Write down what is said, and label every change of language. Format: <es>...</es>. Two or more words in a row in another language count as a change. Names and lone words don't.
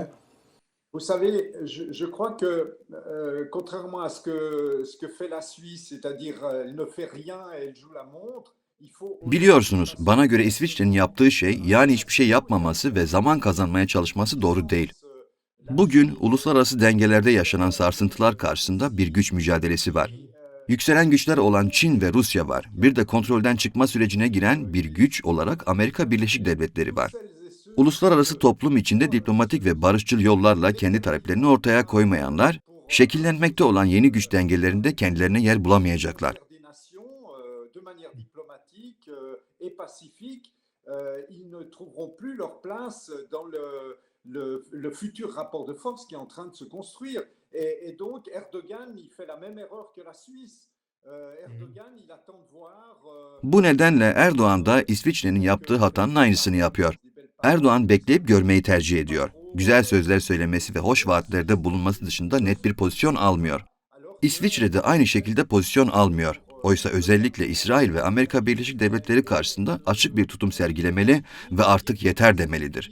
<fr>Vous savez, je crois que, contrairement à ce que fait la Suisse, c'est-à-dire elle ne fait rien et elle joue la montre, il faut</fr> <tr>Biliyorsunuz, bana göre İsviçre'nin yaptığı şey, yani hiçbir şey yapmaması ve zaman kazanmaya çalışması doğru değil. Bugün uluslararası dengelerde yaşanan sarsıntılar karşısında bir güç mücadelesi var. Yükselen güçler olan Çin ve Rusya var. Bir de kontrolden çıkma sürecine giren bir güç olarak Amerika Birleşik Devletleri var. Uluslararası toplum içinde diplomatik ve barışçıl yollarla kendi taleplerini ortaya koymayanlar, şekillenmekte olan yeni güç dengelerinde kendilerine yer bulamayacaklar.</tr> <fr>des nations de manière diplomatique et pacifique, ils ne trouveront plus leur place dans le futur rapport de force qui est en train de se construire. Et donc Erdogan, il fait la même erreur que la Suisse. Erdogan, il attend de voir.</fr> <tr>Bu nedenle Erdoğan da İsviçre'nin yaptığı hatanın aynısını yapıyor. Erdoğan bekleyip görmeyi tercih ediyor. Güzel sözler söylemesi ve hoş vaatlerde bulunması dışında net bir pozisyon almıyor. İsviçre'de aynı şekilde pozisyon almıyor. Oysa özellikle İsrail ve Amerika Birleşik Devletleri karşısında açık bir tutum sergilemeli ve artık yeter demelidir.</tr>